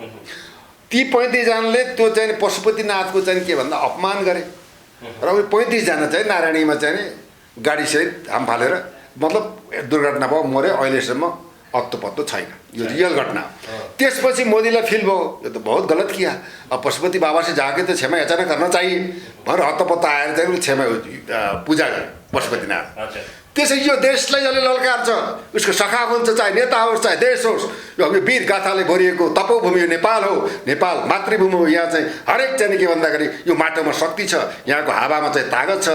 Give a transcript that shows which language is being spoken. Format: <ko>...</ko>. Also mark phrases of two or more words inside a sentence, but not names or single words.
<ne>ती 35 जनाले त्यो चाहिँ पशुपतिनाथको चाहिँ के भन्दा अपमान गरे र 35 जना चाहिँ नारायणीमा चाहिँ गाडीसहित हाम फालेर मतलब दुर्घटना भयो, मऱ्यो। अहिलेसम्म अत्तो छैन। यो रियल घटना हो। त्यसपछि मोदीलाई फिल भयो यो त</ne> <hi>बहुत गलत किया। अब पशुपति बाबा से जाके तो क्षमा याचना करना चाहिए</hi> <ne>भनेर हत्तपत्त आएर चाहिँ क्षमा पूजा गरे पशुपतिनाथ। त्यसै यो देशलाई जसले ललकार छ उसको सखा हुन्छ, चाहे नेता होस् चाहे देश होस्। यो वीर गाथाले भरिएको तपोभूमि हो, नेपाल हो। नेपाल मातृभूमि हो। यहाँ चाहिँ हरेक चाहिँ के भन्दाखेरि यो माटोमा शक्ति छ, यहाँको हावामा चाहिँ तागत छ।</ne>